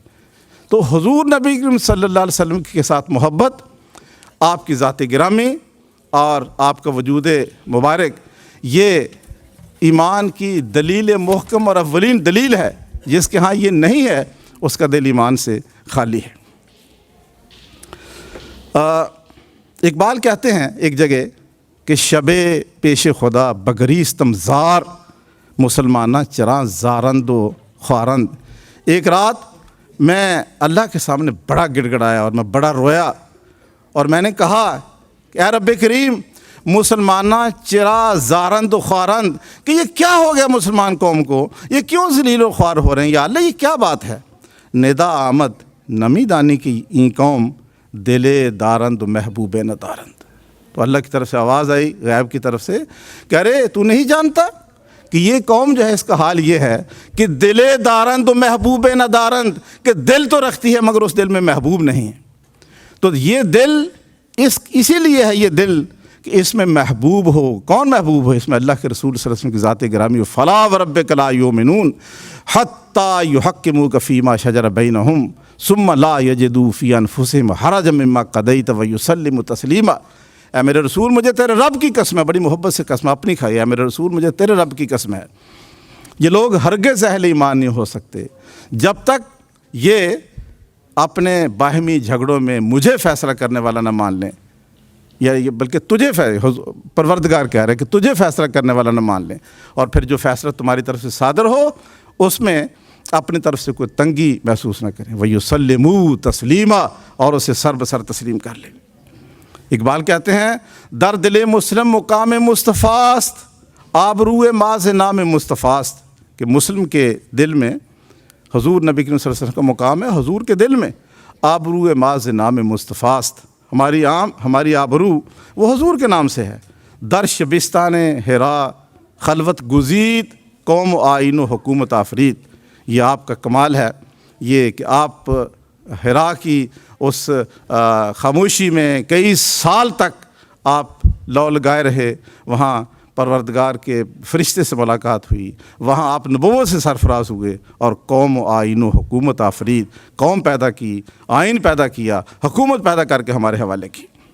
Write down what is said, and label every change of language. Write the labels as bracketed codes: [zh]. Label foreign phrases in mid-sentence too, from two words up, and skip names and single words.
[ur] تو حضور نبی کریم صلی اللہ علیہ وسلم کے ساتھ محبت، آپ کی ذات گرامی اور آپ کا وجود مبارک، یہ ایمان کی دلیل محکم اور اولین دلیل ہے. جس کے ہاں یہ نہیں ہے اس کا دل ایمان سے خالی ہے. اقبال کہتے ہیں ایک جگہ کہ [fa] شب پیش خدا بگریستم زار، مسلمانہ چراں زارند و خوارند. [ur] ایک رات میں اللہ کے سامنے بڑا گڑ گڑایا اور میں بڑا رویا اور میں نے کہا کہ اے رب کریم، [fa] مسلمانہ چرا زارند و خوارند، [ur] کہ یہ کیا ہو گیا مسلمان قوم کو، یہ کیوں ذلیل و خوار ہو رہے ہیں؟ یا اللہ یہ کیا بات ہے؟ [fa] ندا آمد نمی دانی کی این قوم، دل دارند و محبوب ندارند. [ur] تو اللہ کی طرف سے آواز آئی غیب کی طرف سے کہ ارے تو نہیں جانتا کہ یہ قوم جو ہے اس کا حال یہ ہے کہ [fa] دل دارند و محبوب ندارند، [ur] کہ دل تو رکھتی ہے مگر اس دل میں محبوب نہیں ہے. تو یہ دل اسی لیے ہے یہ دل کہ اس میں محبوب ہو. کون محبوب ہو؟ اس میں اللہ کے رسول صلی اللہ علیہ وسلم کی ذات گرامی ہو. [ar] فلا وربک لا یؤمنون حتی یحکموک فیما شجر بینہم ثم لا یجدوا فی انفسہم حرجا مما قضیت ویسلموا تسلیما. [ur] اے میرے رسول، مجھے تیرے رب کی قسم ہے، بڑی محبت سے قسم اپنی کھائی، اے میرے رسول مجھے تیرے رب کی قسم ہے، یہ لوگ ہرگز اہل ایمان نہیں ہو سکتے جب تک یہ اپنے باہمی جھگڑوں میں مجھے فیصلہ کرنے والا نہ مان لیں، یا یہ بلکہ تجھے پروردگار کہہ رہے کہ تجھے فیصلہ کرنے والا نہ مان لیں، اور پھر جو فیصلہ تمہاری طرف سے صادر ہو اس میں اپنی طرف سے کوئی تنگی محسوس نہ کریں، [ar] وَيُسَلِّمُوا تَسْلِيمًا، [ur] اور اسے سر بسر تسلیم کر لیں۔ اقبال کہتے ہیں [fa] در دل مسلم مقام مصطفیٰ است، آبروئے ماز نام مصطفیٰ است، [ur] کہ مسلم کے دل میں حضور نبی کریم صلی اللہ علیہ وسلم کا مقام ہے، حضور کے دل میں [fa] آبروئے ماز نام مصطفیٰ است، [ur] ہماری آبرو وہ حضور کے نام سے ہے۔ [fa] در شبستان حرا خلوت گزید، قوم و آئین و حکومت آفرید، [ur] یہ آپ کا کمال ہے، یہ کہ آپ حرا کی اس خاموشی میں کئی سال تک آپ لو لگائے رہے، وہاں پروردگار کے فرشتے سے ملاقات ہوئی، وہاں آپ نبوت سے سرفراز ہوئے، اور [fa] قوم و آئین و حکومت آفرید، [ur] قوم پیدا کی، آئین پیدا کیا، حکومت پیدا کر کے ہمارے حوالے کی۔